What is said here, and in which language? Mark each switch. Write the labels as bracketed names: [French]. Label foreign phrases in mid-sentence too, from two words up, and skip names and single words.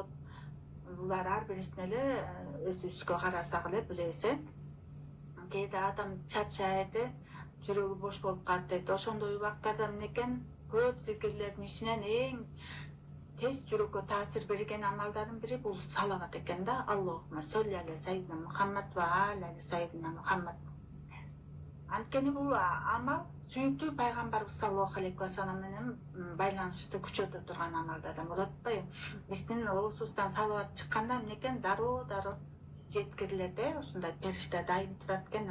[Kyrgyz] Булар ар бирисине эле өзүбүзгө карасак эле билебиз. Кээде адам чарчайды, жүрөгү бош болуп калат дейт. Ошондой убактарда эмнекен көп зикирлердин ичинен эң тез жүрөккө таасир берген амалдардын бири бул салават экен да. [Arabic] اللهم صل على سيدنا محمد وعلى سيدنا محمد. [Kyrgyz] Анткени бул амал сүйүктүү пайгамбарыбыз [Arabic] صلى الله عليه وسلم [Kyrgyz] менен байланышты күчөтө турган амалдардан болот атпайбы? Биздин оозубуздан салават чыкканда эмнекен дароо жеткирилет, ушундай периште дайым турат экен.